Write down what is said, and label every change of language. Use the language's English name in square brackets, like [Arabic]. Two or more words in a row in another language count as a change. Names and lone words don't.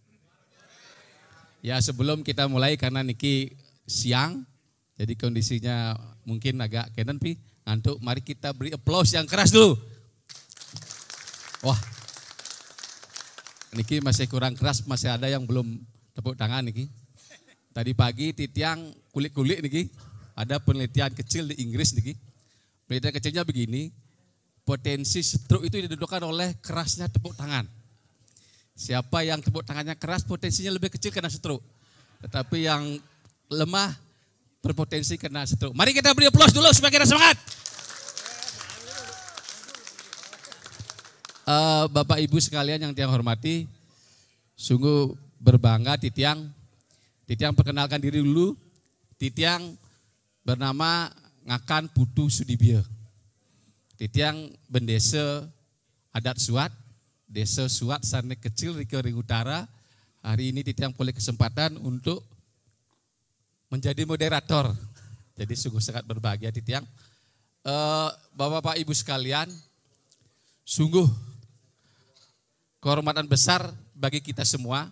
[Indonesian] Ya sebelum kita mulai karena Niki siang, jadi kondisinya mungkin agak kenen pi ngantuk. Mari kita beri aplaus yang keras dulu. Wah, Niki masih kurang keras, masih ada yang belum tepuk tangan Niki. Tadi pagi titiang kulik-kulik Niki, ada penelitian kecil di Inggris Niki. Penelitian kecilnya begini, potensi stroke itu ditentukan oleh kerasnya tepuk tangan. Siapa yang tepuk tangannya keras potensinya lebih kecil kena stroke. Tetapi yang lemah berpotensi kena stroke. Mari kita beri aplaus dulu supaya kita semangat. Bapak Ibu sekalian yang Tiang hormati, sungguh berbangga Titiang perkenalkan diri dulu. Titiang bernama Ngakan Putu Sudibyo. Titiang bendesa adat Suat, Desa Suat Sarnek Kecil Rikering Utara. Hari ini Titiang boleh kesempatan untuk menjadi moderator. Jadi sungguh sangat berbahagia Titiang. Bapak-bapak Ibu sekalian, sungguh kehormatan besar bagi kita semua.